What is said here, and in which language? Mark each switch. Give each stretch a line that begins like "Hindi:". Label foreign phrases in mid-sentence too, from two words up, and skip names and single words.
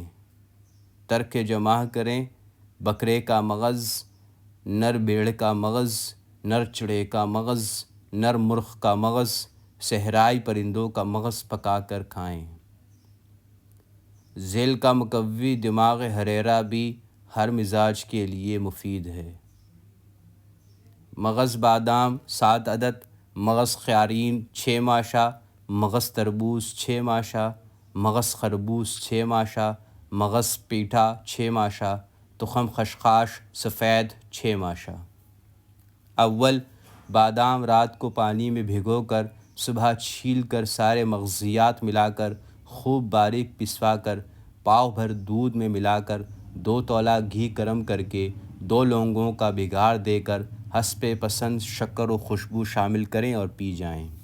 Urdu: ترک جمع کریں، بکرے کا مغز، نر بھیڑ کا مغز، نر چڑے کا مغز، نر مرغ کا مغز، صحرائی پرندوں کا مغز پکا کر کھائیں۔ ذیل کا مقوی دماغ ہریرہ بھی ہر مزاج کے لیے مفید ہے۔ مغز بادام 7 عدد، مغز خیارین 6 ماشا، مغز تربوز 6 ماشا، مغز خربوز 6 ماشا، مغز پیٹھا 6 ماشا، تخم خشخاش سفید 6 ماشا۔ اول، بادام رات کو پانی میں بھگو کر صبح چھیل کر سارے مغزیات ملا کر خوب باریک پسوا کر پاؤ بھر دودھ میں ملا کر 2 تولہ گھی گرم کر کے 2 لونگوں کا بگاڑ دے کر حسب پسند شکر و خوشبو شامل کریں اور پی جائیں۔